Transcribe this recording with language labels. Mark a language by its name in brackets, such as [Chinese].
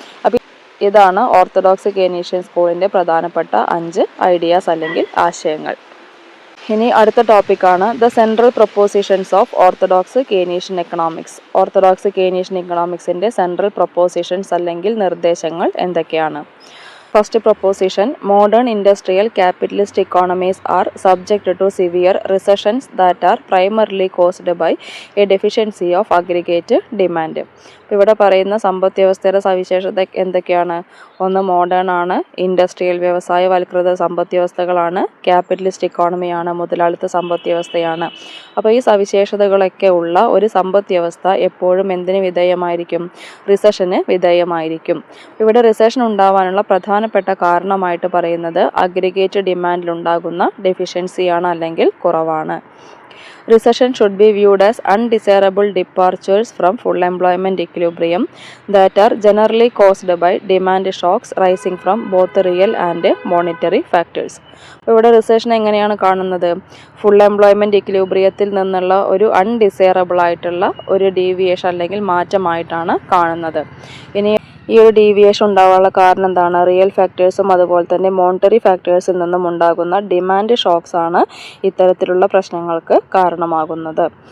[Malayalam] അപ്പം ഇതാണ് orthodox Keynesian സ്കൂളിൻ്റെ പ്രധാനപ്പെട്ട 5 ഐഡിയാസ് അല്ലെങ്കിൽ ആശയങ്ങൾ. ഇനി അടുത്ത ടോപ്പിക്കാണ് the central propositions of orthodox Keynesian economics. Orthodox Keynesian എക്കണോമിക്സിൻ്റെ central propositions അല്ലെങ്കിൽ നിർദ്ദേശങ്ങൾ എന്തൊക്കെയാണ്? [English] First proposition, modern industrial capitalist economies are subject to severe recessions that are primarily caused by a deficiency of aggregate demand. [Malayalam] ഇവിടെ പറയുന്ന സമ്പദ് വ്യവസ്ഥയുടെ സവിശേഷത എന്തൊക്കെയാണ്? ഒന്ന് മോഡേൺ ആണ്, ഇൻഡസ്ട്രിയൽ വ്യവസായവൽകൃത സമ്പദ് വ്യവസ്ഥകളാണ്, ക്യാപിറ്റലിസ്റ്റ് ഇക്കോണമിയാണ്, മുതലാളിത്ത സമ്പദ് വ്യവസ്ഥയാണ്. അപ്പോൾ ഈ സവിശേഷതകളൊക്കെ ഉള്ള ഒരു സമ്പദ് വ്യവസ്ഥ എപ്പോഴും എന്തിന് വിധേയമായിരിക്കും? റിസഷന് വിധേയമായിരിക്കും. ഇവിടെ റിസഷൻ ഉണ്ടാവാനുള്ള പ്രധാനപ്പെട്ട കാരണമായിട്ട് പറയുന്നത് അഗ്രിഗേറ്റ് ഡിമാൻഡിലുണ്ടാകുന്ന ഡെഫിഷ്യൻസിയാണ് അല്ലെങ്കിൽ കുറവാണ്. [English] Recession should be viewed as undesirable departures from full employment equilibrium that are generally caused by demand shocks rising from both real and monetary factors. [Malayalam] ഇവിടെ റിസഷൻ എങ്ങനെയാണ് കാണുന്നത്? ഫുൾ എംപ്ലോയ്മെൻറ്റ് ഇക്വിലിബ്രിയത്തിൽ നിന്നുള്ള ഒരു അൺഡിസൈറബിൾ ആയിട്ടുള്ള ഒരു ഡീവിയേഷൻ അല്ലെങ്കിൽ മാറ്റമായിട്ടാണ് കാണുന്നത്. ഇനി ഈ ഒരു ഡീവിയേഷൻ ഉണ്ടാകാനുള്ള കാരണം എന്താണ്? റിയൽ ഫാക്ടേഴ്സും അതുപോലെ തന്നെ മോണിറ്ററി ഫാക്ടേഴ്സിൽ നിന്നും ഉണ്ടാകുന്ന ഡിമാൻഡ് ഷോക്സ് ആണ് ഇത്തരത്തിലുള്ള പ്രശ്നങ്ങൾക്ക് കാരണമാകുന്നത്.